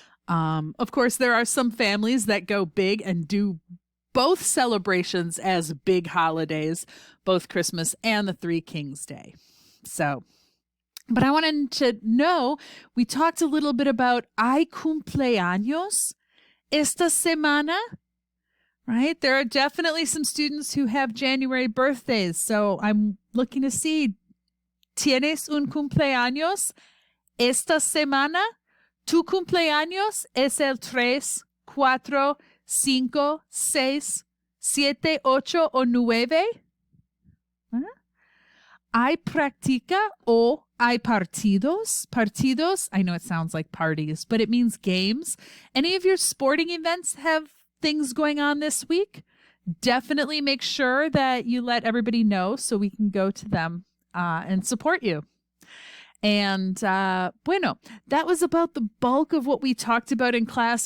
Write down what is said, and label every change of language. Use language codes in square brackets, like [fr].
[en] Of course, there are some families that go big and do both celebrations as big holidays, both Christmas and the Three Kings Day. So, but I wanted to know, we talked a little bit about [es] hay cumpleaños esta semana, [en] right? There are definitely some students who have January birthdays. So I'm looking to see, [es] ¿tienes un cumpleaños esta semana? Tu cumpleaños es el 3, 4, 5, 6, 7, 8 o 9. ¿Hay práctica o hay partidos? [en] Partidos, I know it sounds like parties, but it means games. Any of your sporting events have things going on this week? Definitely make sure that you let everybody know so we can go to them and support you. And bueno, that was about the bulk of what we talked about in class.